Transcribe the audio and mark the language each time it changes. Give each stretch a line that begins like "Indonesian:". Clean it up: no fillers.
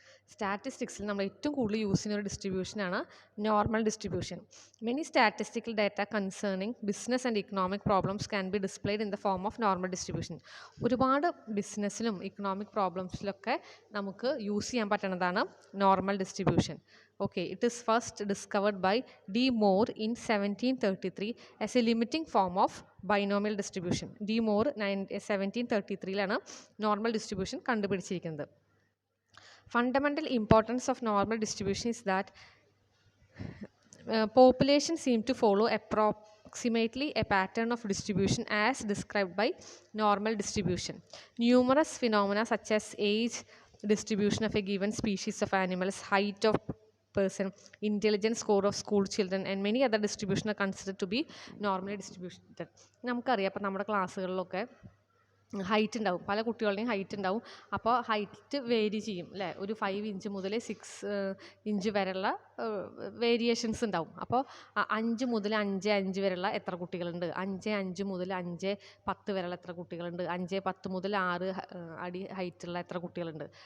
Malayalam: സ്റ്റാറ്റിസ്റ്റിക്സിൽ നമ്മൾ ഏറ്റവും കൂടുതൽ യൂസ് ചെയ്യുന്ന ഒരു ഡിസ്ട്രിബ്യൂഷനാണ് normal distribution.
English: Many statistical data concerning business and economic problems can be displayed in the form of normal distribution.
Malayalam: ഒരുപാട് ബിസിനസ്സിലും economic പ്രോബ്ലംസിലൊക്കെ നമുക്ക് യൂസ് ചെയ്യാൻ പറ്റുന്നതാണ് normal distribution.
English: Okay, it is first discovered by D. Moore in 1733 as a limiting form of binomial distribution. D.
Malayalam: Moore 1733 normal distribution കണ്ടുപിടിച്ചിരിക്കുന്നത്.
English: Fundamental importance of normal distribution is that population seem to follow approximately a pattern of distribution as described by normal distribution. Numerous phenomena such as age distribution of a given species of animals, height of person, intelligence score of school children and many other distribution are considered to be normally distributed.
Malayalam: നമുക്കറിയാം, അപ്പോൾ നമ്മുടെ ക്ലാസ്സുകളിലൊക്കെ height ഉണ്ടാവും, പല കുട്ടികളുടെയും height ഉണ്ടാവും. അപ്പോൾ height vary ചെയ്യും അല്ലേ, ഒരു 5 ഇഞ്ച് മുതൽ 6 ഇഞ്ച് വരെയുള്ള വേരിയേഷൻസ് ഉണ്ടാവും. അപ്പോൾ 5 മുതൽ 5 വരെയുള്ള എത്ര കുട്ടികളുണ്ട്, 5 മുതൽ 10 വരെയുള്ള എത്ര കുട്ടികളുണ്ട്, 5 മുതൽ 6 അടി ഹൈറ്റുള്ള എത്ര കുട്ടികളുണ്ട്.